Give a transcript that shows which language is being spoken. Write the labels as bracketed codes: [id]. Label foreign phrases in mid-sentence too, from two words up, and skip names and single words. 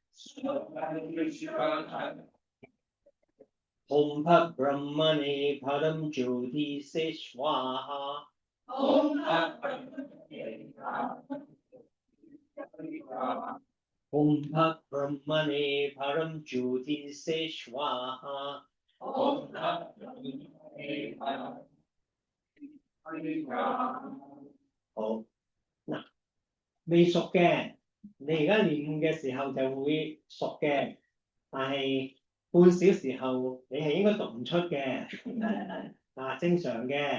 [sa] ॐ भट ब्राह्मणे परम ज्योति से स्वाहा ॐ भट ब्राह्मणे परम ज्योति से स्वाहा [yue] 好嗱，未熟嘅，你而家練嘅時候就會熟嘅，但係半小時後你係應該讀唔出嘅，嗱正常嘅。